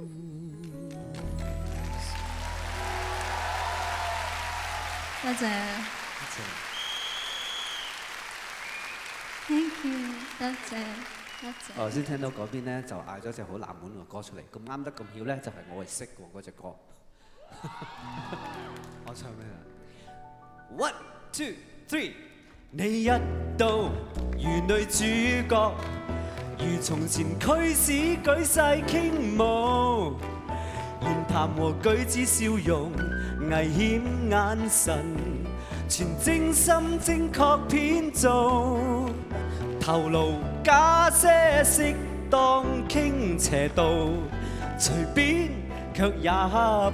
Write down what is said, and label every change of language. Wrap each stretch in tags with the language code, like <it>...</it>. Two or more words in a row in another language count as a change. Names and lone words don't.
<yue>多謝 ，</yue> <en>Thank you，</en> <yue>多謝，多謝。我頭先聽到嗰邊咧就嗌咗隻好冷門嘅歌出嚟，咁啱得咁巧咧就係我係識喎嗰隻歌。我唱咩啊 ？</yue> <en>One two three，</en> <yue>你一到如女主角，如從前驅使舉世傾慕，言談和舉止笑容，危險眼神，全精心精確編造，頭顱加些適當傾斜度，隨便卻也好。</yue>